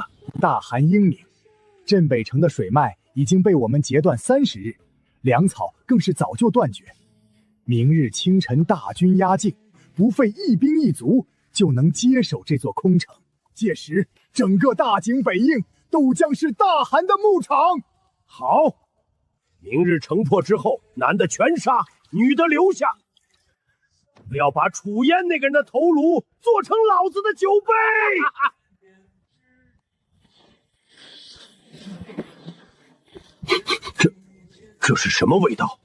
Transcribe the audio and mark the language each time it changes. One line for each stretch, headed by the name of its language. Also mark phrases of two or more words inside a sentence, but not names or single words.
Chinese: 大寒英明，鎮北城的水脈已經被我們截斷30日，糧草更是早就斷絕。明日清晨大軍壓境，不費一兵一卒就能接手這座空城。屆時，整個大井北應都將是大寒的牧場。好，明日城破之後，男的全殺，女的留下。不要把楚嫣那個人的頭顱做成老子的酒杯！這是什麼味道？